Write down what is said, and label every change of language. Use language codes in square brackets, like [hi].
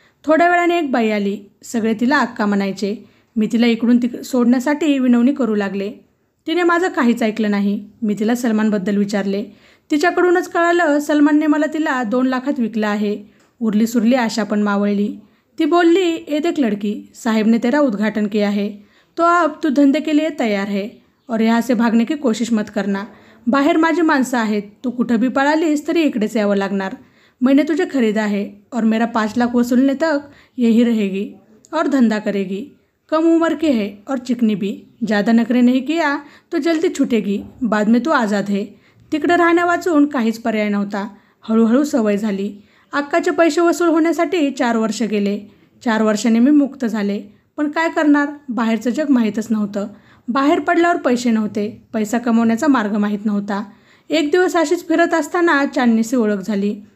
[mr] थोड्या वेळाने एक बाई आली. सगळे तिला अक्का म्हणायचे. मी तिला इकडून सोडण्यासाठी विनवणी करू लागले. तिने माझं काहीच ऐकलं नाही. मी तिला सलमानबद्दल विचारले. तिच्याकडूनच कळालं सलमानने मला तिला 2 लाखात विकलं आहे. उरली सुरली आशा पण मावळली. ती बोलली, [hi] ए देख लड़की, साहेब ने तेरा उद्घाटन किया है तो अब तू धंधे के लिए तैयार है और यहाँ से भागने की कोशिश मत करना. [mr] बाहेर माझी माणसं आहेत. तू कुठं भी पळालीस तरी इकडेच यावं लागणार. [hi] मैंने तुझे खरीदा है और मेरा 5 लाख वसूलने तक यही रहेगी और धंधा करेगी. कम उम्र की है और चिकनी भी. ज़्यादा नखरे नहीं किया तो जल्दी छुटेगी. बाद में तू आज़ाद है. [mr] तिकडे राहण्या वाचून काहीच पर्याय नव्हता. हळूहळू सवय झाली. अक्काचे पैसे वसूल होण्यासाठी 4 वर्ष गेले. 4 वर्षांनी मी मुक्त झाले. पण काय करणार, बाहेरचं जग माहीतच नव्हतं. बाहेर पडल्यावर पैसे नव्हते. पैसा कमवण्याचा मार्ग माहीत नव्हता. एक दिवस अशीच फिरत असताना चांदणीशी ओळख झाली.